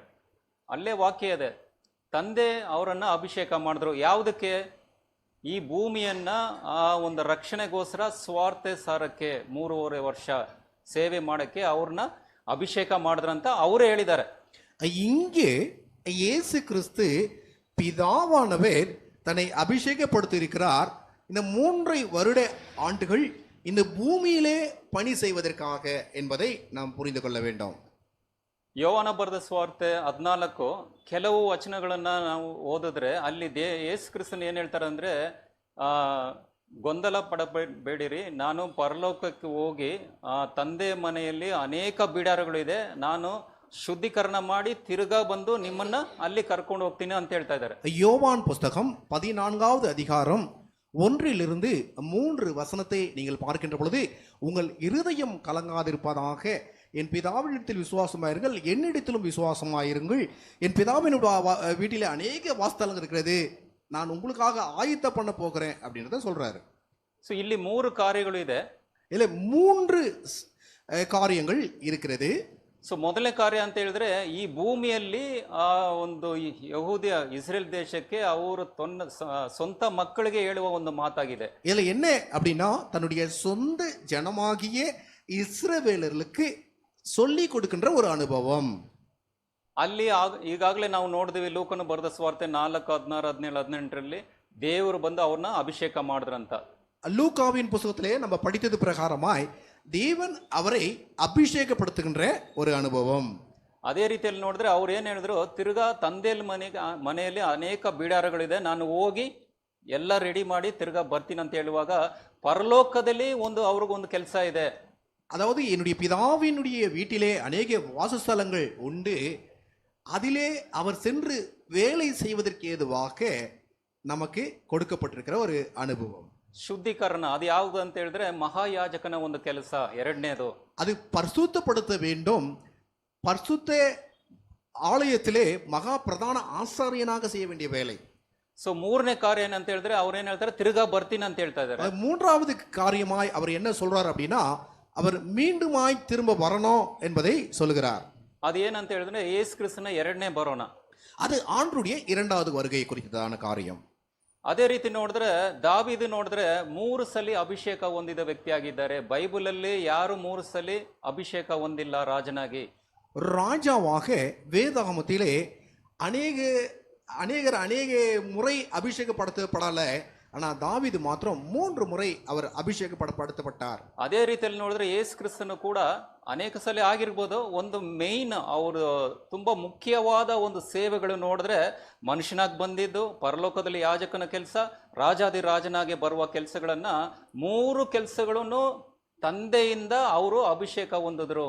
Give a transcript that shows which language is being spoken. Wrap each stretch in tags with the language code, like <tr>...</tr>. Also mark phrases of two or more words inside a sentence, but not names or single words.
<kn>ಅಲ್ಲೇ ವಾಕ್ಯ ಇದೆ, ತಂದೆ ಅವರನ್ನ ಅಭಿಷೇಕ ಮಾಡಿದ್ರು. ಯಾವುದಕ್ಕೆ? ಈ ಭೂಮಿಯನ್ನ ಆ ಒಂದು ರಕ್ಷಣೆಗೋಸ್ಕರ ಸ್ವಾರ್ಥ ಸಾರಕ್ಕೆ 3.5 ವರ್ಷ ಸೇವೆ ಮಾಡಕ್ಕೆ ಅವ್ರನ್ನ ಅಭಿಷೇಕ ಮಾಡಿದ್ರಂತ ಅವರೇ ಹೇಳಿದ್ದಾರೆ.</kn> <ta>இங்கே இயேசு கிறிஸ்து பிதாவானவர் தன்னை அபிஷேகப்படுத்தியிருக்கிறார். இந்த 3 வருட ஆண்டுகள் இந்த பூமியிலே பணி செய்வதற்காக என்பதை நாம் புரிந்து கொள்ள வேண்டும்.</ta> <kn>ಯೋವಾನ ಬರೆದ ಸುವಾರ್ತೆ 14 ಕೆಲವು ವಚನಗಳನ್ನ ನಾವು ಓದಿದ್ರೆ ಅಲ್ಲಿ ಯೇಸು ಕ್ರಿಸ್ತನ್ ಏನ್ ಹೇಳ್ತಾರೆ ಅಂದ್ರೆ, ಗೊಂದಲ ಪಡಬೇಡಿರಿ, ನಾನು ಪರಲೋಕಕ್ಕೆ ಹೋಗಿ ತಂದೆ ಮನೆಯಲ್ಲಿ ಅನೇಕ ಬಿಡಾರಗಳಿದೆ, ನಾನು ಶುದ್ಧೀಕರಣ ಮಾಡಿ ತಿರುಗಾ ಬಂದು ನಿಮ್ಮನ್ನ ಅಲ್ಲಿ ಕರ್ಕೊಂಡು ಹೋಗ್ತೀನಿ ಅಂತ ಹೇಳ್ತಾ ಇದ್ದಾರೆ.</kn> <ta>யோவான் புஸ்தகம் 14வது அதிகாரம் 1 3 வசனத்தை நீங்கள் பார்க்கின்ற பொழுது, உங்கள் இருதயம் கலங்காதிருப்பதாக, என் பிதாவினிடத்தில் விசுவாசமாயிருங்கள், என்னிடத்திலும் விசுவாசமாயிருங்கள், என் பிதாவினுடைய வீட்டிலே அநேக வாசஸ்தலங்கள் இருக்கிறது, நான் உங்களுக்காக ஆயத்த பண்ண போகிறேன் அப்படின்றத சொல்றாரு.</ta> <kn>ಸೊ ಇಲ್ಲಿ 3 ಕಾರ್ಯಗಳು ಇದೆ.</kn> <ta>இல்ல 3 காரியங்கள் இருக்கிறது.</ta> <kn>ಸೊ ಮೊದಲನೇ ಕಾರ್ಯ ಅಂತ ಹೇಳಿದ್ರೆ, ಈ ಭೂಮಿಯಲ್ಲಿ ಆ ಒಂದು ಯಹೂದಿಯ ಇಸ್ರೇಲ್ ದೇಶಕ್ಕೆ ಅವರು ಸ್ವಂತ ಮಕ್ಕಳಿಗೆ ಹೇಳುವ ಒಂದು ಮಾತಾಗಿದೆ.</kn> <ta>இதுல என்ன அப்படின்னா, தன்னுடைய சொந்த ஜனமாகிய இஸ்ரவேலர்களுக்கு சொல்லி கொடுக்கின்ற ஒரு அனுபவம்.</ta> <kn>ಅಲ್ಲಿ ಈಗಾಗಲೇ ನಾವು ನೋಡಿದ್ವಿ, ಲೂಕನು ಬರೆದ ಸುವಾರ್ತೆ 4, 16, 17, 18 ದೇವರು ಬಂದು ಅವ್ರನ್ನ ಅಭಿಷೇಕ ಮಾಡಿದ್ರಂತ.</kn> <ta>லூக்காவின் புத்தகத்திலே நம்ம படித்தது பிரகாரமாய் தேவன் அவரை அபிஷேகப்படுத்துகின்ற ஒரு அனுபவம்.</ta> <kn>ಅದೇ ರೀತಿಯಲ್ಲಿ ನೋಡಿದ್ರೆ ಅವ್ರು ಏನ್ ಹೇಳಿದ್ರು, ತಿರ್ಗಾ ತಂದೆಯಲ್ಲಿ ಮನೆಯಲ್ಲಿ ಅನೇಕ ಬಿಡಾರಗಳಿದೆ, ನಾನು ಹೋಗಿ ಎಲ್ಲ ರೆಡಿ ಮಾಡಿ ತಿರ್ಗಾ ಬರ್ತೀನಿ ಅಂತ ಹೇಳುವಾಗ ಪರಲೋಕದಲ್ಲಿ ಅವ್ರಿಗೊಂದು ಕೆಲಸ ಇದೆ.</kn> <ta>அதாவது என்னுடைய பிதாவினுடைய வீட்டிலே அநேக வாசஸ்தலங்கள் உண்டு, அதிலே அவர் சென்று வேலை செய்வதற்கு ஏதுவாக நமக்கு கொடுக்கப்பட்டிருக்கிற ஒரு அனுபவம்.</ta> <kn>ಶುದ್ಧೀಕರಣ ಅದು ಯಾವುದು ಅಂತ ಹೇಳಿದ್ರೆ, ಮಹಾಯಾಜಕನ ಒಂದು ಕೆಲಸ. ಎರಡನೇದು,</kn> <ta>அது பரிசுத்தப்படுத்த வேண்டும். பரிசுத்த ஆலயத்திலே மகா பிரதான ஆசாரியனாக செய்ய வேண்டிய வேலை.</ta> <kn>ಸೊ 3ನೇ ಕಾರ್ಯ ಏನಂತ ಹೇಳಿದ್ರೆ, ಅವ್ರೇನ್ ಹೇಳ್ತಾರೆ, ತಿರ್ಗಾ ಬರ್ತೀನಿ ಅಂತ ಹೇಳ್ತಾ ಇದ್ದಾರೆ.</kn> <ta>3வது காரியமாய் அவர் என்ன சொல்றார் அப்படின்னா, அவர் மீண்டுமாய் திரும்ப வரணும் என்பதை சொல்லுகிறார்.</ta> <kn>ಅದು ಏನಂತ ಹೇಳಿದ್ರೆ ಯೇಸು ಕ್ರಿಸ್ತನ ಎರಡನೇ ಬರೋಣ.</kn> <ta>அது ஆண்டருடைய இரண்டாவது வருகை குறித்ததான காரியம்.</ta> <kn>ಅದೇ ರೀತಿ ನೋಡಿದ್ರೆ ದಾವೀದು ನೋಡಿದ್ರೆ 3 ಸಲ ಅಭಿಷೇಕ ಹೊಂದಿದ ವ್ಯಕ್ತಿಯಾಗಿದ್ದಾರೆ. ಬೈಬಲಲ್ಲಿ ಯಾರು 3 ಸಲ ಅಭಿಷೇಕ ಹೊಂದಿಲ್ಲ ರಾಜನಾಗಿ.</kn> <ta>ராஜாவாக வேதாகமத்திலே அநேக அநேகர் அநேக முறை அபிஷேகப்படுத்தப்படல. ஆனா தாவீது மாத்திரம் 3 முறை அவர் ಅಭಿಷೇಕப்படுத்தப்பட்டார்.</ta> <kn>ಅದೇ ರೀತಿಯಲ್ಲಿ ನೋಡಿದ್ರೆ ಯೇಸು ಕ್ರಿಸ್ತನು ಕೂಡ ಅನೇಕ ಸಲ ಆಗಿರ್ಬೋದು. ಒಂದು ಮೇಯ್ನ್ ಅವರು ತುಂಬಾ ಮುಖ್ಯವಾದ ಒಂದು ಸೇವೆಗಳು ನೋಡಿದ್ರೆ ಮನುಷ್ಯನಾಗಿ ಬಂದಿದ್ದು, ಪರಲೋಕದಲ್ಲಿ ಯಾಜಕನ ಕೆಲಸ, ರಾಜಾದಿ ರಾಜನಾಗಿ ಬರುವ ಕೆಲಸಗಳನ್ನ 3 ಕೆಲಸಗಳನ್ನು ತಂದೆಯಿಂದ ಅವರು ಅಭಿಷೇಕ ಹೊಂದಿದ್ರು.</kn>